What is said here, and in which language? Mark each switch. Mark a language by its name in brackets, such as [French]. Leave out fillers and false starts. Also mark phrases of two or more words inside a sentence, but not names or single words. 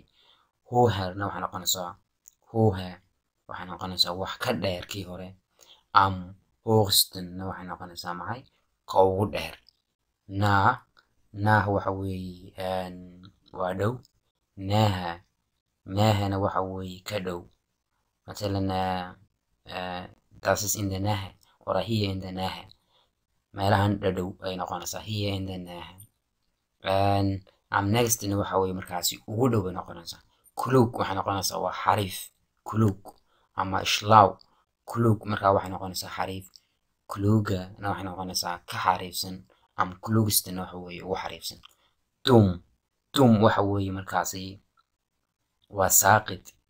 [Somali] Hoherna waxay noqonaysaa wax ka dheer kii hore. [German] Am hochstenna [Somali] waxay noqonaysaa maxay ka ugu dheer. Nah waxa weeye waa dhow. Nähena waxa weeye ka dhow. [German] Matalan das ist in der Nähe oder hier in der Nähe. [Somali] meelahan dhadhow ay noqonaysaa [English] here in the Nähe. [German] Am nächsten [Somali] waxa weeye markaasi ugu dhow bay noqonaysaa. Klug waxay noqonaysaa waa xariif. [German] Klug ama schlau. [Somali] Klug markaa waxay noqonaysaa xariif. Klugana waxay noqonaysaa ka xariifsan. [German] Am klugsten [Somali] waxa weeye ugu xariifsan. Dum waxa weeye markaasi waa saaqid.